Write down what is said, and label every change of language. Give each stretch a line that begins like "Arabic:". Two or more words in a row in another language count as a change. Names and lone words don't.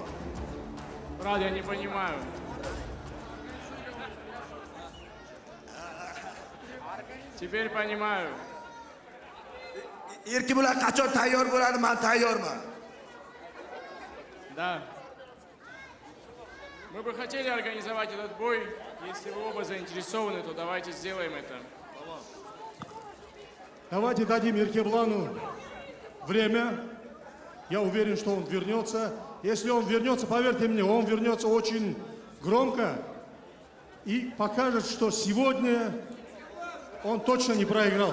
Russian: Брат, я не понимаю. Теперь понимаю.
Uzbek: Erki bilan qachon tayyor bo'ladi? Men tayyorman.
Russian: Да. Мы бы хотели организовать этот бой. Если вы оба заинтересованы, то давайте сделаем это. Давайте дадим Еркебұлану время. Я уверен, что он вернется. Если он вернется, поверьте мне, он вернется очень громко и покажет, что сегодня он точно не проиграл.